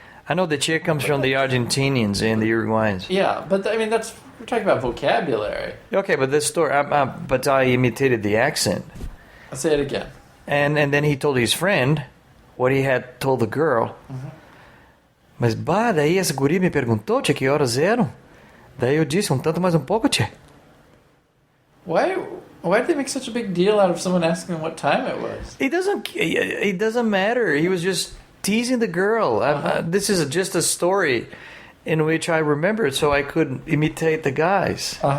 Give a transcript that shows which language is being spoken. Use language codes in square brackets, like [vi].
[en] I know the che comes from the Argentinians and the Uruguayans. Yeah, but I mean we're talking about vocabulary. Okay, but this story, but I imitated the accent. I'll say it again. And then he told his friend what he had told the girl. [pt] Mas daí essa guria me perguntou, tia, que horas eram? Daí eu disse, tanto mais pouco, tia. [en] Why did they make such a big deal out of someone asking them what time it was? It doesn't matter. He was just teasing the girl. This is just a story in which I remembered so I could imitate the guys.